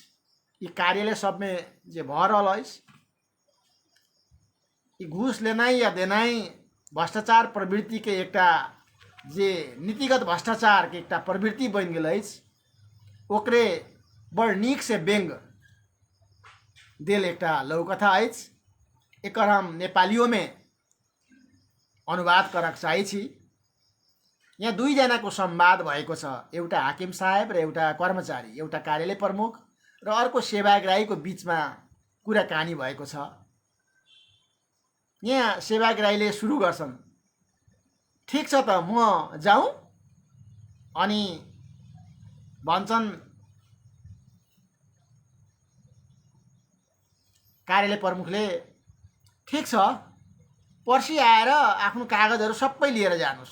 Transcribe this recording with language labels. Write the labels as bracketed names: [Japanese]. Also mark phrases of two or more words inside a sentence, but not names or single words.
[Maithili] ई कार्यालय सब में जे भ रहल अछि, ई घूस लेनाइ या देनाइ भ्रष्टाचार प्रवृत्ति के एकटा जे नीतिगत भ्रष्टाचार के एकटा प्रवृत्ति बन गेल अछि, ओकरे बड़ नीक से व्यंग देल एकटा लघुकथा अछि। एकर हम नेपालियों में अनुवाद करक चाहै छी। [Nepali] यहाँ दुईजनाको संवाद भएको छ, एउटा हाकिम साहेब र एउटा कर्मचारी, एउटा कार्यालय प्रमुख र अर्को सेवाग्राहीको बीचमा कुराकानी भएको छ। यहाँ सेवाग्राहीले सुरु गर्छन्, ठीक छ त म जाउँ, अनि भन्छन् कार्यालय प्रमुखले, ठीक छ पर्सि आएर आफ्नो कागजहरू सबै लिएर जानुस्।